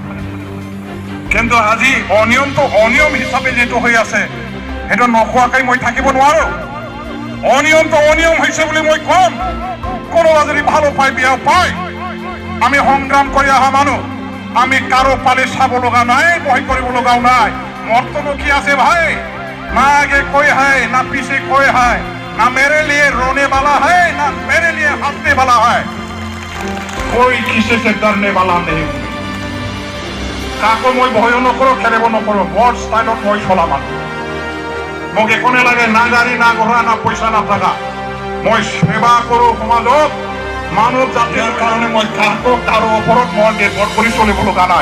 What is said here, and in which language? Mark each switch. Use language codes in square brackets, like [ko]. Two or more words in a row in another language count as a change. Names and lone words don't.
[as] কিন্তু আজি অনিয়মটো অনিয়ম হিচাপে যিটো হৈ আছে সেইটো নোখোৱাকৈ মই থাকিব নোৱাৰো। অনিয়মটো অনিয়ম হৈছে বুলি মই কম। কোনোবা যদি ভালো পায় বেয়াও পায়, আমি সংগ্ৰাম কৰি অহা মানুহ, আমি কাৰো পালে চাব লগা নাই, ভয় কৰিব লগাও নাই। মৰ্তনো কি আছে ভাই, [hi] ना आगे कोई है ना पीछे कोई है, ना मेरे लिए रोने वाला है ना मेरे लिए हंसने वाला है, कोई किसी से डरने वाला नहीं। [as] কাকো মই ভয় নকৰো, খেলিব নকৰো, বৰ ষ্টাইলত মই চলা মানুহ। মোক একোনে লাগে না গাড়ী না ঘোঁৰা না পইচা না টাকা। মই সেৱা কৰো সমাজক, মানৱ জাতিৰ কাৰণে মই কাৰো ওপৰত মই নিৰ্ভৰ কৰি চলিব লগা নাই।